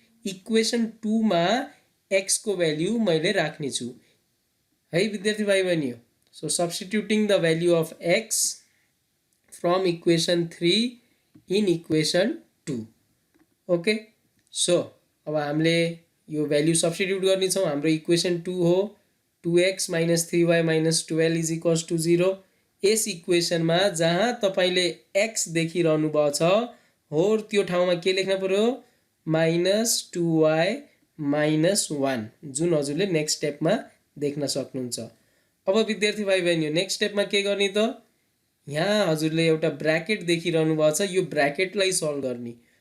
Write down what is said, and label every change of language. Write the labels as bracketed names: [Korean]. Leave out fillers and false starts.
[Nepali] Equation 2 मा x को value मैले राख्नेछु है विद्यार्थी भाइ बहिनी। [English] So substituting the value of x from equation 3 in equation 2। [Nepali] Okay, so अब हामीले यो भ्यालु सब्स्टिट्युट गर्नेछौँ। हाम्रो इक्वेसन 2 हो 2x - 3y - 12 is equals to 0। यस इक्वेसनमा जहाँ तपाईले x देखिरहनु भएको छ हो त्यो ठाउँमा के लेख्न पर्यो? -2y -1, जुन हजुरले नेक्स्ट स्टेपमा देख्न सक्नुहुन्छ। अब विद्यार्थी भाइ बहिनी नेक्स्ट स्टेपमा के गर्ने त? यहाँ हजुरले एउटा ब्र्याकेट देखिरहनु भएको छ, यो ब्र्याकेटलाई सल्भ गर्ने।